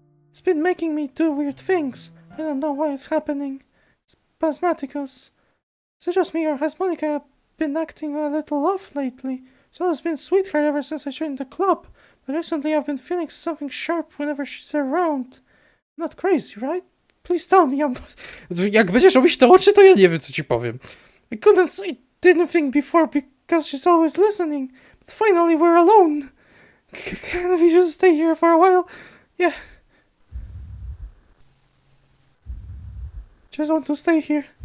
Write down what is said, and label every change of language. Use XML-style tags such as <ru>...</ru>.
<en>It's been making me do weird things. I don't know why it's happening. Spasmaticus. Is it just me or has Monika been acting a little off lately? She has been sweetheart ever since I joined the club, but recently I've been feeling something sharp whenever she's around. I'm not crazy, right? Please tell me I'm not...</en> <pl>Jak będziesz robić te oczy, to ja nie wiem, co ci powiem.</pl> <en>I couldn't say anything before because she's always listening. But finally we're alone. Can we just stay here for a while? Yeah. Just want to stay here.</en>